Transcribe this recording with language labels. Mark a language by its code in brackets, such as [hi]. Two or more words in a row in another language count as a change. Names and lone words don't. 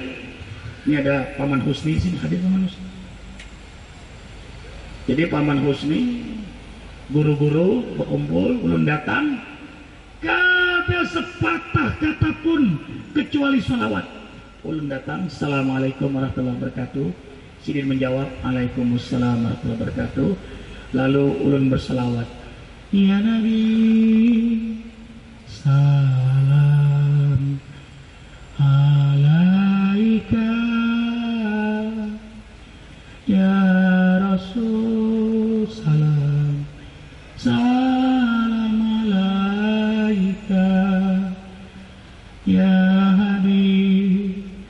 [bjn] Ini ada Paman Husni sini, hadir Paman Husni. Jadi Paman Husni, guru-guru berkumpul, ulun datang, kada sepatah kata pun kecuali salawat. Ulun datang, [ar] السلام عليكم ورحمة الله وبركاته. [bjn] Sidin menjawab, [ar] وعليكم السلام ورحمة الله وبركاته. [bjn] Lalu ulun berselawat, [ar] يا نبي, سلام عليك يا رسول سلام عليك يا حبيب,